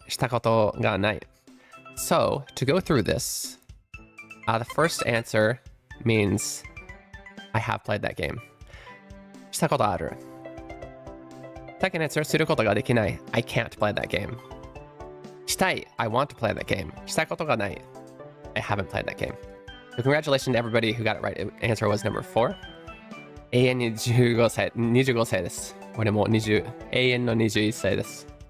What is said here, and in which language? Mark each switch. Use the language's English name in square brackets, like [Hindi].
[Japanese] したことがない [English] So, to go through this, the first answer means I have played that game. [Japanese] したことある [English] Second answer, [Japanese] することができない [English] I can't play that game. [Japanese] したい [English] I want to play that game. [Japanese] したことがない [English] I haven't played that game. So congratulations to everybody who got it right. Answer was number 4. [Japanese] 永遠に25歳、25歳です。俺も20、永遠の21歳です。